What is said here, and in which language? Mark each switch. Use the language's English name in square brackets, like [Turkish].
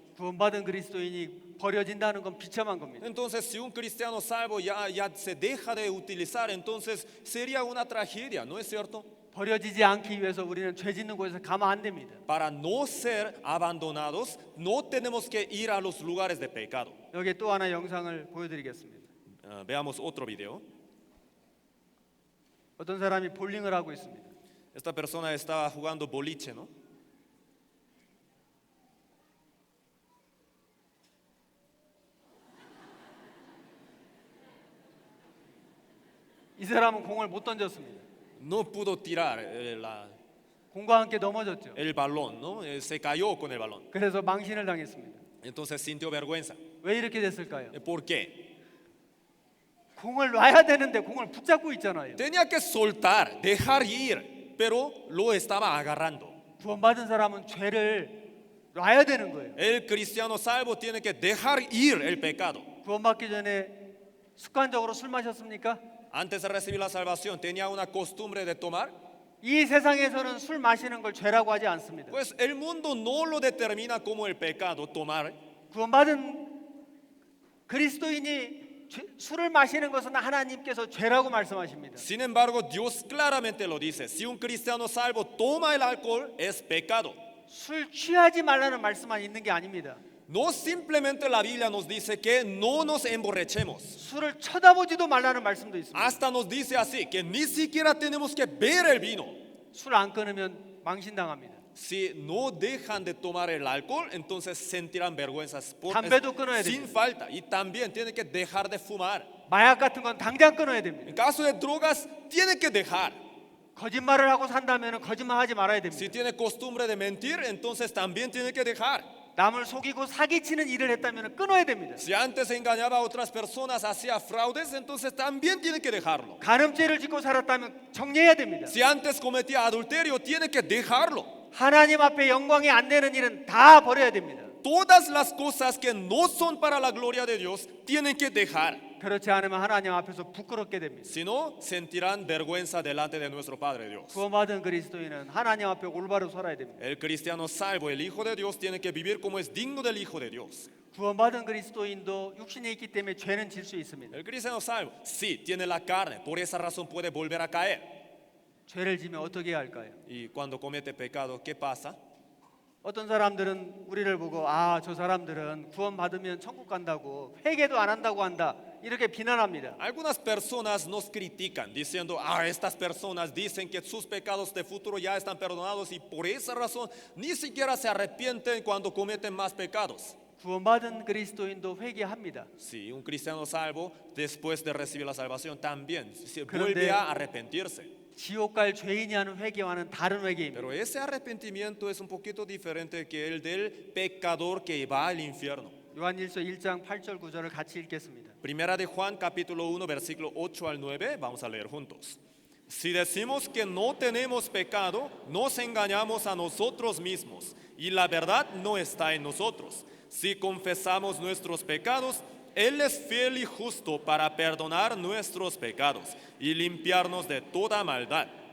[Korean] 구원받은 그리스도인이 버려진다는 건 비참한 겁니다. [Spanish] Entonces, si un cristiano salvo ya se deja de utilizar, entonces sería una tragedia, ¿no es cierto? [Korean] 버려지지 않기 위해서 우리는 죄 짓는 곳에서 가면 안 됩니다. [Spanish] Para no ser abandonados, no tenemos que ir a los lugares de pecado. [Korean] 여기 또 하나 영상을 보여드리겠습니다. [Spanish] Veamos otro video. [Korean] 어떤 사람이 볼링을 하고 있습니다. [Spanish] Esta persona estaba jugando boliche, ¿no? [Korean] 이 사람은 공을 못 던졌습니다. [Spanish] No pudo tirar [Korean] 공과 함께 넘어졌죠. [Spanish] el balón, ¿no? Se cayó con el balón. [Korean] 그래서 망신을 당했습니다. [Spanish] Entonces sintió vergüenza. [Korean] 왜 이렇게 됐을까요? [Spanish] ¿Por qué? [Korean] 공을 놔야 되는데 공을 붙잡고 있잖아요. [Spanish] Tenía que soltar, dejar ir, pero lo estaba agarrando. [Korean] 구원받은 사람은 죄를 놔야 되는 거예요. [Spanish] El cristiano salvo tiene que dejar ir el pecado. [Korean] 구원받기 전에 습관적으로 술 마셨습니까? [Spanish] Antes de recibir la salvación, ¿tenía una costumbre de tomar? [Korean] 이 세상에서는 술 마시는 걸 죄라고 하지 않습니다. [Spanish] Pues el mundo no lo determina como el pecado, tomar. [Korean] 구원받은 그리스도인이 술을 마시는 것은 하나님께서 죄라고 말씀하십니다. [Spanish] Sin embargo, Dios claramente lo dice. Si un cristiano salvo toma el alcohol, es pecado. [Korean] 술 취하지 말라는 말씀만 있는 게 아닙니다. [Spanish] No simplemente la Biblia nos dice que no nos emborrachemos. [Korean] 술을 쳐다보지도 말라는 말씀도 있습니다. [Spanish] Hasta nos dice así, que ni siquiera tenemos que ver el vino. [Korean] 술 안 끊으면 망신당합니다. [Spanish] Si no dejan de tomar el alcohol, entonces sentirán vergüenzas [Korean] 담배도 끊어야 [Spanish] sin [Korean] 됩니다. [Spanish] falta. Y también tienen que dejar de fumar. [Korean] 마약 같은 건 당장 끊어야 됩니다. [Spanish] En caso de drogas, tienen que dejar. [Korean] 거짓말을 하고 산다면 거짓말하지 말아야 [Spanish] Si [Korean] 됩니다. [Spanish] tiene costumbre de mentir, entonces también tiene que dejar. [Korean] 남을 속이고 사기치는 일을 했다면 끊어야 됩니다. [Spanish] Si antes engañaba a otras personas, hacía fraudes, entonces también tiene que dejarlo. [Korean] 간음죄를 짓고 살았다면 정리해야 됩니다. [Spanish] Si antes cometía adulterio, tiene que dejarlo. [Korean] 하나님 앞에 영광이 안 되는 일은 다 버려야 됩니다. [Spanish] Todas las cosas que no son para la gloria de Dios, tienen que dejar. [Korean] 그렇지 않으면 하나님 앞에서 부끄럽게 됩니다. [Spanish] Si no, sentirán vergüenza delante de nuestro Padre Dios. [Korean] 구원받은 그리스도인은 하나님 앞에 올바로 살아야 됩니다. [Spanish] El cristiano salvo, el Hijo de Dios, tiene que vivir como es digno del Hijo de Dios. [Korean] 구원받은 그리스도인도 육신에 있기 때문에 죄는 질 수 있습니다. [Spanish] El cristiano salvo, sí, tiene la carne, por esa razón puede volver a caer. [Korean] 죄를 지면 어떻게 해야 할까요? [Spanish] Y cuando comete pecado, ¿qué pasa? [Korean] 어떤 사람들은 우리를 보고 저 사람들은 구원받으면 천국 간다고 회개도 안 한다고 한다 이렇게 비난합니다. [Spanish] Algunas personas nos critican diciendo, estas personas dicen que sus pecados de futuro ya están perdonados y por esa razón ni siquiera se arrepienten cuando cometen más pecados. [Korean] 구원받은 그리스도인도 회개합니다. [Spanish] Sí, un cristiano salvo, después de recibir la salvación, también se [Korean] 그런데- [Spanish] vuelve a arrepentirse. [Korean] 지옥 갈 죄인이 하는 회개와는 다른 회개입니다. [Spanish] Pero ese arrepentimiento es un poquito diferente que el del pecador que va al infierno. [Korean] 요한일서 1장 8절 9절을 같이 읽겠습니다. [Spanish] Primera de Juan, capítulo 1, versículo 8 al 9, vamos a leer juntos. Si decimos que no tenemos pecado, nos engañamos a nosotros mismos y la verdad no está en nosotros. Si confesamos nuestros pecados, Él es fiel y justo para perdonar nuestros pecados y limpiarnos de toda maldad.